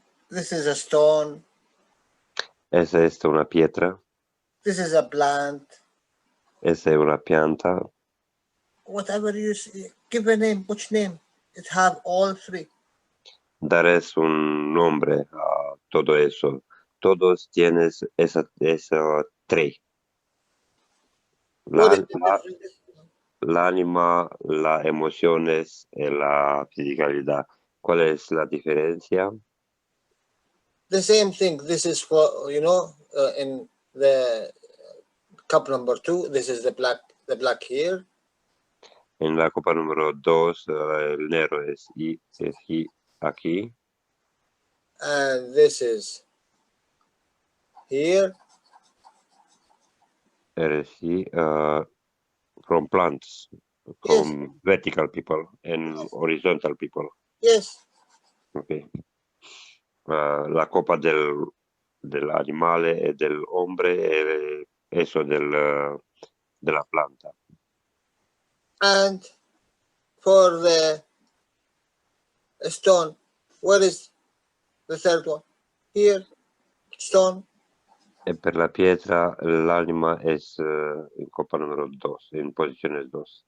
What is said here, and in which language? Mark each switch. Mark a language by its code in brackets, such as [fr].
[en] This is a stone. [es] es esta una piedra, [en] This is a plant. [es] es una planta, [en] Whatever you see, give a name. Which name? It have all three. [es] darás un nombre a todo eso. Todos tienes esa tres. [en] What is the difference? [es] La ánima, las emociones y la fisicalidad. ¿Cuál es la diferencia? [en] The same thing. This is for, you know, in the cup number 2, this is the black here. [es] En la copa número 2, el negro es aquí. [en] And this is here. Eres from plants, from vertical people and horizontal people. Yes. Okay. [it] La copa del animale e del hombre è eso della planta. [en] And for the stone, where is the third one? Here, stone. [it] E per la pietra l'anima è in copa numero 2, in posizione 2.